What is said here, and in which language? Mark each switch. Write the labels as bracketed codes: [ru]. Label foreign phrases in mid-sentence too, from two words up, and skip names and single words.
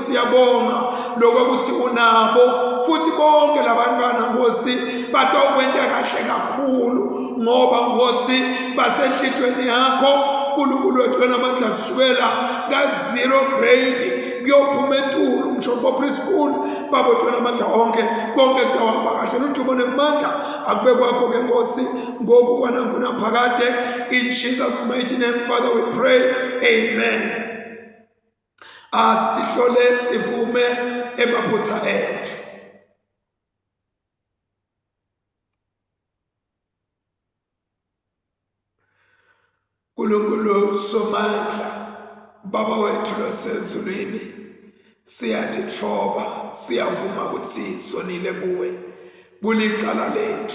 [ss] Siyabonga lokuthi unabo, futhi bonke labantwana Nkosi batawukwenta kahle kakhulu, ngoba Nkosi basenhlitweni yakho uNkulunkulu wethu lonamandla, kusukela ka-0 grade kuyophuma eTulu ngisho preschool. Baba wethu lonamandla onke, konke kutawuhamba kahle. Ludumo nemandla akube kwakho-ke Nkosi, ngoku kwanangunaphakade. [en] In Jesus' mighty name, Father, we pray. Amen. [ss] Sitihlole sivume emaphutha ethu. uNkulunkulu somandla, Baba wethu losezulwini, siyatithoba, siyavuma ukuthi sonile kuwe kulicala lethu.